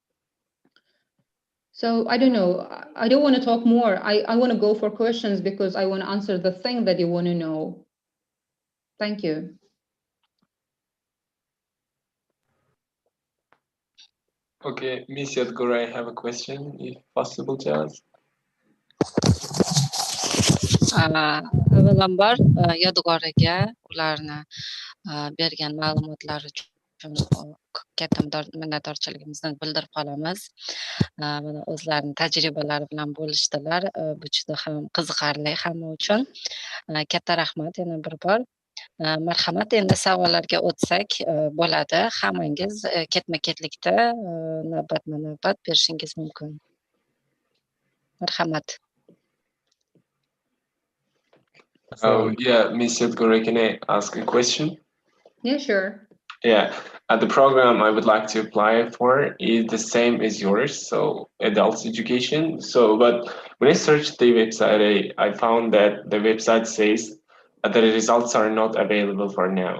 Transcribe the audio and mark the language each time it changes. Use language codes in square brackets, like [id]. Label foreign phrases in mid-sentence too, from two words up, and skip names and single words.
[en] So I don't know. I don't want to talk more. I want to go for questions because I want to answer the thing that you want to know. Thank you. Okay, Miss Yadgora, I have a question, if possible to ask. [uz] Avvalambor Yodgorga ularni bergan ma'lumotlar uchun katta minnatdorchiligimizni bildirib qolamiz. Mana o'zlarining tajribalari bilan bo'lishdilar. Bu juda ham qiziqarli hamma uchun. Katta rahmat yana bir bor. Marhamat, endi savollarga o'tsak bo'ladi. Hammangiz ketma-ketlikda navbatma-navbat berishingiz mumkin. Marhamat. [en] Yeah, Miss Yadgora, can I ask a question? Yeah, sure. Yeah, the program I would like to apply for is the same as yours, so adult education. So, but when I searched the website, I found that the website says that the results are not available for now.